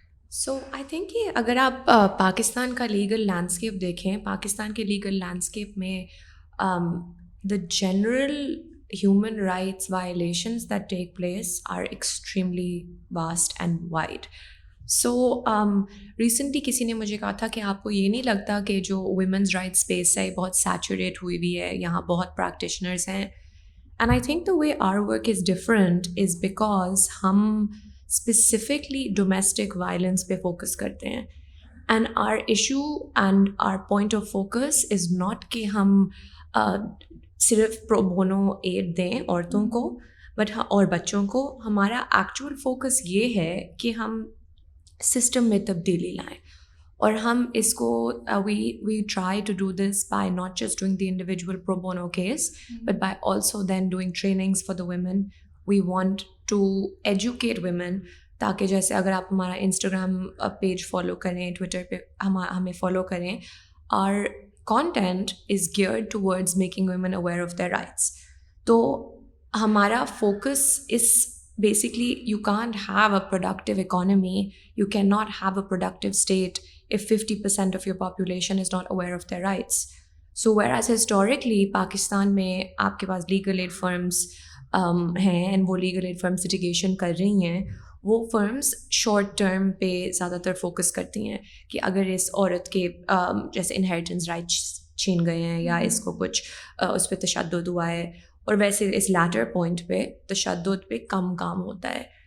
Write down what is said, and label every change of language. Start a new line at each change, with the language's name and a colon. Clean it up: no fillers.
English: so I think
Urdu: کہ اگر آپ پاکستان کا لیگل لینڈسکیپ دیکھیں، پاکستان کے لیگل لینڈسکیپ میں
English: The general human rights violations that take place are extremely vast and wide. So recently
Urdu: کسی نے مجھے کہا تھا کہ آپ کو یہ نہیں لگتا کہ جو women's rights space ہے بہت سیچوریٹ ہوئی ہوئی ہے، یہاں بہت practitioners ہیں.
English: And I think the way our work is different is because
Urdu: ہم specifically domestic violence پہ focus کرتے ہیں.
English: And our issue and our point of focus is not
Urdu: کہ ہم صرف پرو بونو ایڈ دیں عورتوں کو بٹ اور بچوں کو. ہمارا ایکچوئل فوکس یہ ہے کہ ہم سسٹم میں تبدیلی لائیں، اور ہم اس کو
English: We try to do this by not just doing the individual pro bono case but by also then doing trainings for the women. We want to educate women,
Urdu: تاکہ جیسے اگر آپ ہمارا انسٹاگرام پیج فالو کریں،
English: Twitter پہ ہمیں follow کریں، اور content is geared towards making women aware of their rights.
Urdu: تو ہمارا
English: focus is basically you can't have a productive economy, you cannot have a productive state if 50% of your population is not aware of their rights. So whereas historically
Urdu: Pakistan میں آپ کے پاس legal aid firms ہیں and وہ legal aid firms litigation کر رہی ہیں، وہ firms short term پہ زیادہ تر فوکس کرتی ہیں کہ اگر اس عورت کے جیسے انہیریٹنس رائٹس چھین گئے ہیں یا اس کو کچھ اس پہ تشدد ہوا ہے، اور ویسے اس لیٹر پوائنٹ پہ تشدد پہ کم کام ہوتا ہے.